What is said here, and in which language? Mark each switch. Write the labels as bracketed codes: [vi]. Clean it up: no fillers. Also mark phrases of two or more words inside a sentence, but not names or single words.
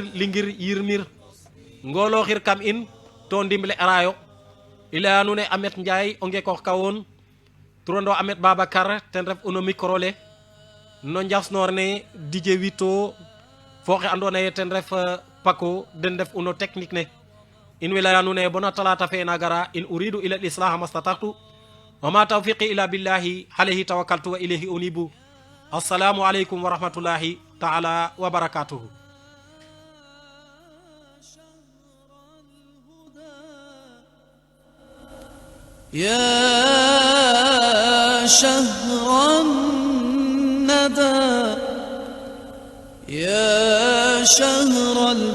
[srr] lingir yirmir ngoloxir kam in to ndimle arayo i leya nuune Amet Ndiaye o ngekoox kawoon turando Amet Babacar ten ref uno micro le no njasnoor ne DJ Wito fo xe andona ye ten ref Paco den def uno technique ne in way leya nuune bona talata fe na gara [ar] إن أريد إلا الإصلاح ما استطعت وما توفيقي إلا بالله عليه توكلت وإليه أنيب السلام عليكم ورحمة الله تعالى وبركاته. يا شهر الندى يا شهر